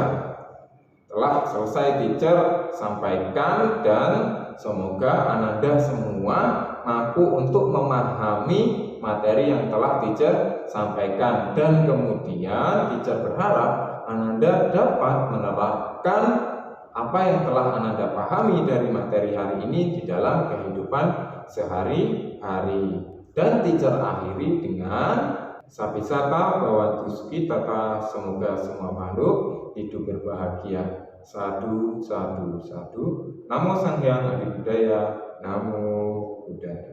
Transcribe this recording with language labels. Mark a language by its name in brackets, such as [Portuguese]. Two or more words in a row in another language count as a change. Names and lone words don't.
[Indonesian] Telah selesai teacher sampaikan, dan semoga anak-anak semua mampu untuk memahami materi yang telah teacher sampaikan, dan kemudian teacher berharap anak-anak dapat menerapkan apa yang telah anak-anak pahami dari materi hari ini di dalam kehidupan sehari-hari. Dan teacher akhiri dengan [Pali] Sapisata Bhawantu Sukhi Tata, [Indonesian] semoga semua makhluk hidup berbahagia. [Pali] Sadu, sadu, sadu. Namo Sang Hyang Adi Budaya. Namo Buddhaya.